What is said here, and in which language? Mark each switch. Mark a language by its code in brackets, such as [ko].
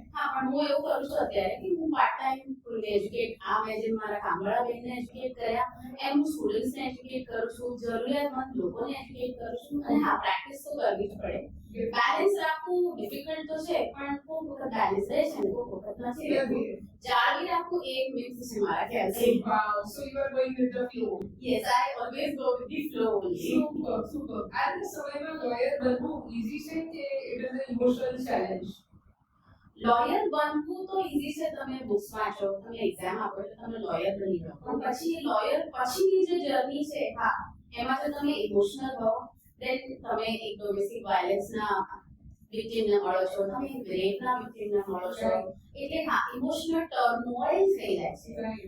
[gu] હા, પણ હું એવું કરું છું અત્યારે કે હું પાર્ટ ટાઈમ ફૂલ એજ્યુકેટ મેં જેમ મારા કામવાળા બેનને એજ્યુકેટ કર્યા એમ હું સ્ટુડન્ટ્સને એજ્યુકેટ કરું છું, જરૂરિયાતમંદ લોકોને એજ્યુકેટ કરું છું. અને હા, પ્રેક્ટિસ તો કરવી જ પડે. બેલેન્સ રાખવું ડિફિકલ્ટ તો છે, પણ કોઈક વખત બેલેન્સ રહે છે ને કોઈક વખત નથી રહેતું. જાળવી રાખવું એ એક મિક્સ છે મારા ખ્યાલથી. [en] Wow, so you are going with the flow. Yes, I always go with the flow only. Super, super. [gu] આજના સમયમાં લોયર બનવું ઈઝી છે કે [en] It is a emotional challenge? [gu] Lawyer બનવું તો ઈઝી છે, તમે બુક્સ વાંચો, તમે એક્ઝામ આપો એટલે તમે લોયર બની જાઓ. પણ પછી લોયર પછીની જે જર્ની છે, હા, એમાં જો તમે ઇમોશનલ હો, દેન તમે એક ડોમેસ્ટિક વાયલન્સના વિક્ટિમને મળો છો, તમે રેપના વિક્ટિમને મળો છો, એટલે હા, ઇમોશનલ ટર્મોઇલ થઈ જાય છે.